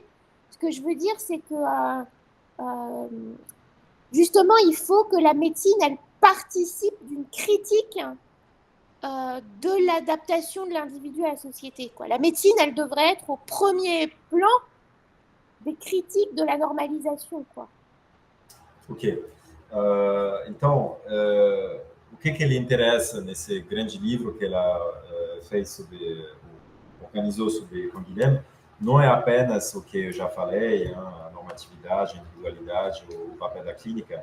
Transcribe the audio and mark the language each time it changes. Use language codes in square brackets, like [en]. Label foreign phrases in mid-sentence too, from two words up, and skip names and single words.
[fr] Ce que je veux dire, c'est que justement, il faut que la médecine, elle participe d'une critique de l'adaptation de l'individu à la société, quoi. La médecine, elle devrait être au premier plan des critiques de la normalisation, quoi. Ok. [pt] Então, o que ele interessa nesse grande livro que ela organizou sobre Canguilhem, não é apenas o que eu já falei, a normatividade, a individualidade, o papel da clínica.